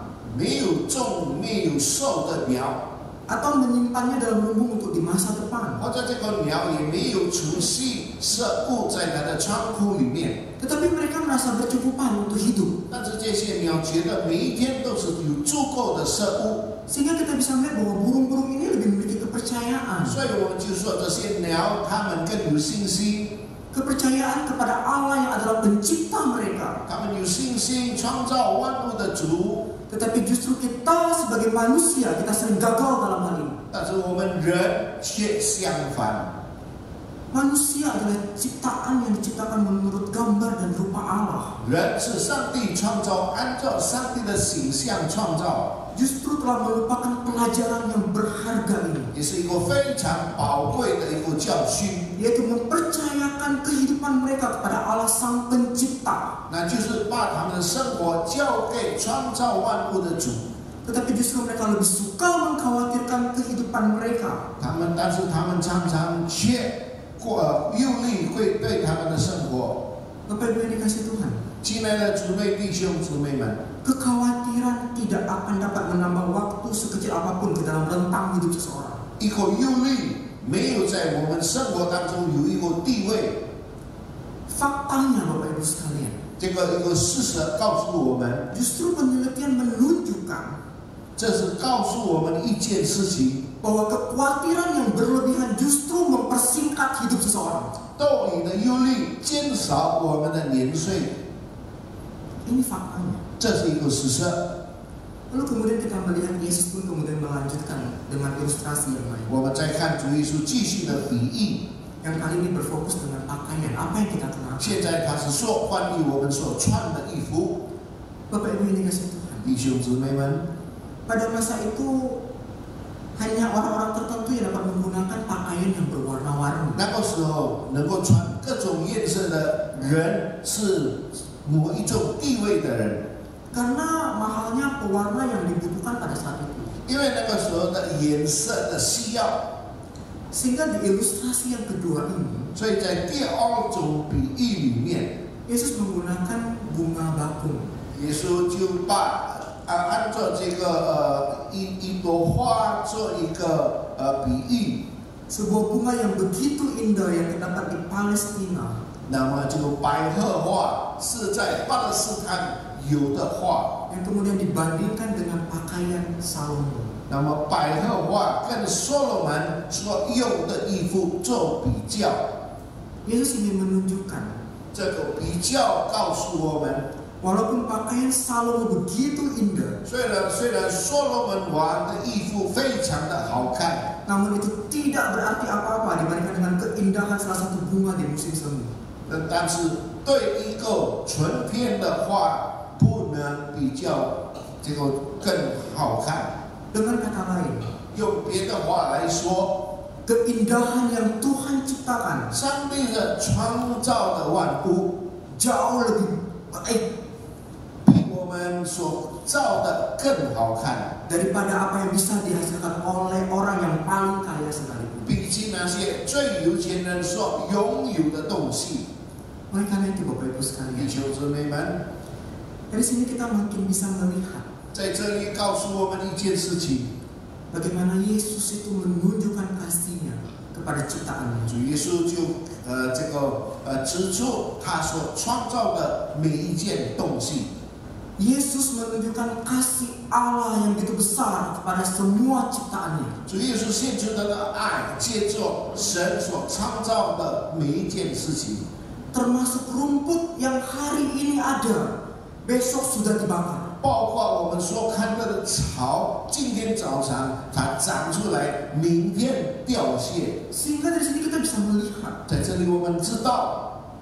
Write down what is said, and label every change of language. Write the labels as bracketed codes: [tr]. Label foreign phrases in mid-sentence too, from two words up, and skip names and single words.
[zh] 没有种没有收的鸟， [id] atau menyimpannya dalam lumbung untuk di masa depan. [zh] 或者这个鸟也没有储蓄食物在它的仓库里面。 [id] Tetapi mereka merasa berkecukupan untuk hidup. [zh] 但是这些鸟觉得每一天都是有足够的食物， [id] Sehingga kita bisa melihat bahwa burung-burung ini lebih memiliki kepercayaan. [zh] 所以我们就说这些鸟它们更有信心， [id] Kepercayaan kepada Allah yang adalah pencipta mereka. [zh] 他们有信心创造万物的主， [id] Tetapi justru kita sebagai manusia, kita sering gagal dalam hal ini. [zh] 但是我们人却相反。 [id] Manusia adalah ciptaan yang diciptakan menurut gambar dan rupa Allah. [zh] 人是上帝创造，按照上帝的形象创造， [id] Justru telah melupakan pelajaran yang berharga ini, [zh] 也是一个非常宝贵的一个教训， [id] yaitu mempercayakan kehidupan mereka kepada Allah Sang Pencipta. [zh] 那就是把他们的生活交给创造万物的主。 [id] Tetapi justru mereka lebih suka mengkhawatirkan kehidupan mereka. [zh] 但是他们常常却忧虑会对他们的生活。 [id] Bapak Ibu yang dikasih Tuhan, [zh] 亲爱的姊妹、弟兄、姊妹们， [id] kekhawatiran tidak akan dapat menambah waktu sekecil apapun ke dalam rentang hidup seseorang. [zh] 一个忧虑没有在我们生活当中有一个地位。 [id] Faktanya Bapak Ibu sekalian, [zh] 这个一个事实告诉我们， [id] justru penelitian menunjukkan [zh] 这是告诉我们一件事情。 [id] bahwa kekhawatiran yang berlebihan justru mempersingkat hidup seseorang. [zh] 多余的忧虑减少我们的年岁， [id] Ini faktanya. [zh] 这是一个事实。 [id] Lalu kemudian kita melihat Yesus pun kemudian melanjutkan dengan ilustrasi yang lain. [zh] 我们再看主耶稣继续的比喻， [id] Yang kali ini berfokus dengan pakaian. Apa yang kita kenal? [zh] 现在他是说关于我们所穿的衣服。 [id] Bapak Ibu yang dikasih Tuhan, [zh] 弟兄姊妹们， [id] pada masa itu hanya orang-orang tertentu yang dapat menggunakan pakaian yang berwarna-warni. [zh] 那个时候能够穿各种颜色的人是某一种地位的人， [id] Karena mahalnya pewarna yang dibutuhkan pada saat itu. [zh] 因为那个时候的颜色的需要， [id] Sehingga di ilustrasi yang kedua ini, [zh] 所以在第二种比喻里面， [id] Yesus menggunakan bunga bakung. [zh] 耶稣就把按照这个一朵花做一个比喻， [id] Sebuah bunga yang begitu indah yang terdapat di Palestina. [zh] 那么这个百合花是在巴勒斯坦有的花， [id] Yang kemudian dibandingkan dengan pakaian Salomo. [zh] 那么百合花跟所罗门所用的衣服做比较， [id] Yesus ingin menunjukkan, [zh] 这个比较告诉我们， [id] walaupun pakaian Salomo begitu indah, [zh] 虽然所罗门王的衣服非常的好看， [id] namun itu tidak berarti apa-apa dibandingkan dengan keindahan salah satu bunga di musim semi. [zh] 但是对一个纯片的花不能比较这个更好看。 [id] Dengan kata lain, [zh] 用别的话来说， [id] keindahan yang Tuhan ciptakan [zh] 上帝的创造的万物 [id] jauh lebih baik [zh] 比我们所造的更好看， [id] daripada apa yang bisa dihasilkan oleh orang yang paling kaya sekalipun. [zh] 比起那些最有钱人所拥有的东西。 [id] Oleh karena itu Bapak Ibu [zh] 弟 [id] sekalian, [zh] 兄姊妹们， [id] dari sini kita makin bisa melihat [zh] 在这里告诉我们一件事情： [id] bagaimana Yesus itu menunjukkan kasih-Nya kepada ciptaannya. [zh] 主耶稣就指出他所创造的每一件东西。 [id] Yesus menunjukkan kasih Allah yang begitu besar kepada semua ciptaannya. [zh] 主耶稣献出他的爱，借着神所创造的每一件事情， [id] Termasuk rumput yang hari ini ada, besok sudah dibakar. [zh] 包括我们所看到的草，今天早上它长出来，明天凋谢。 [id] Sehingga dari sini kita bisa melihat [zh] 在这里我们知道，